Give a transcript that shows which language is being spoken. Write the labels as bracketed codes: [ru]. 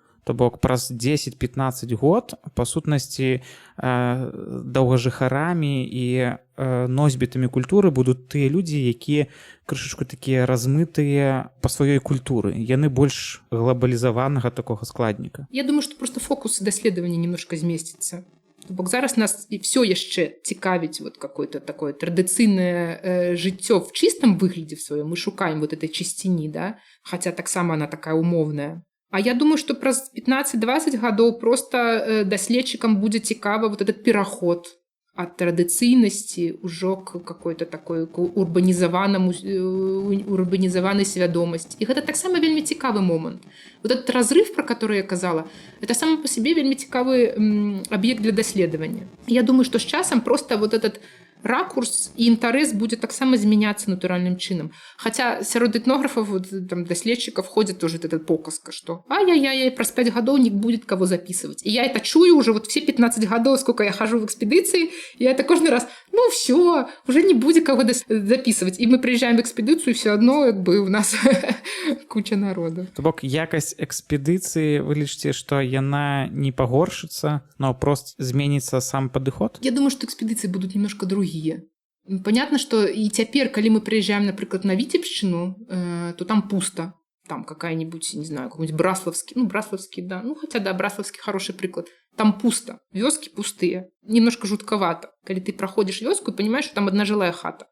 [be] То бок праз 10-15 год па сутнасці доўгажыхарамі і носьбітамі культуры будуць тыя людзі, якія крышачку такія размытыя па сваёй культуры. Яны больш глобалізаванага такога складніка. Я думаю, што просто фокус даследавання немножко змесціцца. Бок зараз нас і все яшчэ цікавіць [ru] какое-то такое [be] традыцыйнае жыццё [ru] в чистом [be] выглядзе в сваём. Мы шукаем этой чысціні, да? Хаця таксама она такая умовная. А я думаю, что праз 15-20 гадоў просто даследчыкам будзе цікава этот пераход ад традыцыйнасці ўжо [ru] к какой-то такой [be] урбанізаванай свядомасці. І гэта таксама вельмі цікавы момант. [ru] Этот разрыв, про который я казала, это сам по себе [be] вельмі цікавы аб'ект для даследавання. Я думаю, [ru] что с часам просто этот ракурс [be] і інтарэс будзе таксама змяняцца натуральным чынам. Хаця сярод этнографаў, даследчыкаў [ru] ходзит тоже эта показка, что ай-яй-яй, [be] праз 5 гадоў [ru] не будет кого записывать. И я это чую уже все [be] 15 гадоў, [ru] сколько я хожу в экспедиции, и я это каждый раз, все, уже не будет кого записывать. И мы приезжаем в экспедицию, и все одно у нас куча народу. [be] То бок якасць экспедыцыі, вы лічыце, што яна не пагоршыцца, [ru] но просто [be] зменіцца сам падыход? [ru] Я думаю, что экспедиции будут немножко другие. Понятно, что и теперь, когда мы приезжаем, например, на Витебщину, то там пусто. Там какая-нибудь, не знаю, какой-нибудь Браславский, да. Хотя, да, Браславский хороший приклад. Там пусто. [be] Вёски пустые. [ru] Немножко жутковато. Когда ты проходишь вёску и понимаешь, что там одна жилая хата.